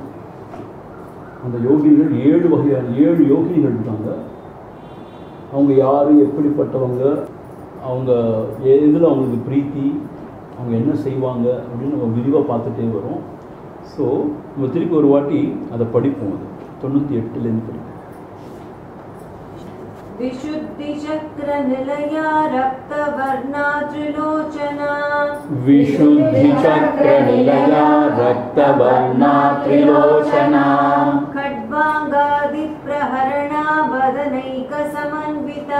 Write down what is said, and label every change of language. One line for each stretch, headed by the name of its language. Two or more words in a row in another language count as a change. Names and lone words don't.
Tamil: அந்த யோகினிகள் 7 வகையான 7 யோகினிகள் இருக்காங்க. அவங்க யார், எப்படிப்பட்டவங்க, அவங்க எதில் அவங்களுக்கு பிரீத்தி, அவங்க என்ன செய்வாங்க அப்படின்னு நம்ம விரிவாக பார்த்துட்டே வரோம். ஸோ நம்ம திருப்பி ஒரு வாட்டி அதை படிப்போம். அது 98லேருந்து படிப்போம்.
Sanskrit: विशुद्धि चक्र निलया रक्तवर्णा त्रिलोचना विशुद्धि चक्र निलया रक्तवर्णा त्रिलोचना खड्वांगादि प्रहरणा वदनैक समन्विता